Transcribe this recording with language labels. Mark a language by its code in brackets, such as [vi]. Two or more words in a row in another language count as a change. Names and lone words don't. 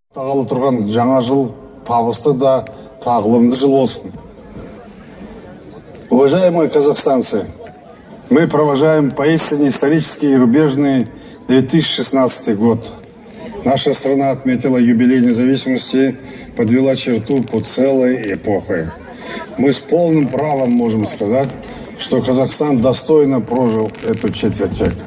[kk] бастағалы тұрған жаңа жыл табысты да тағылымды жыл болсын. [ru] Уважаемые казахстанцы, мы провожаем поистине исторический и рубежный 2016 год. Наша страна отметила юбилей независимости, подвела черту по целой эпохе. Мы с полным правом можем сказать, что Казахстан достойно прожил эту четверть века.